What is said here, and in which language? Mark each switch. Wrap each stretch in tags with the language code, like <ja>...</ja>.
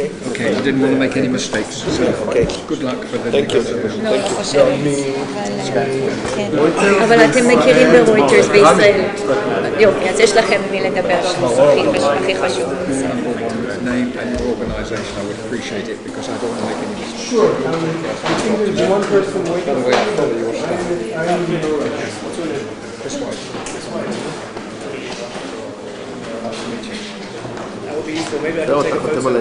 <en>Okay, I didn't want to make any mistakes, so good luck for the... Thank you.</en> <he>לא, לא חושבת, אבל אתם מכירים ברויטרס בישראל. יופי, אז יש לכם מי לדבר שם, הכי חשוב.</he> <en>Name and your organisation, I would appreciate it because I don't want to make any mistakes. Sure. I think there's one person waiting. By the way, I follow your stuff. This way. That would be useful. Maybe I can take a photo.</en>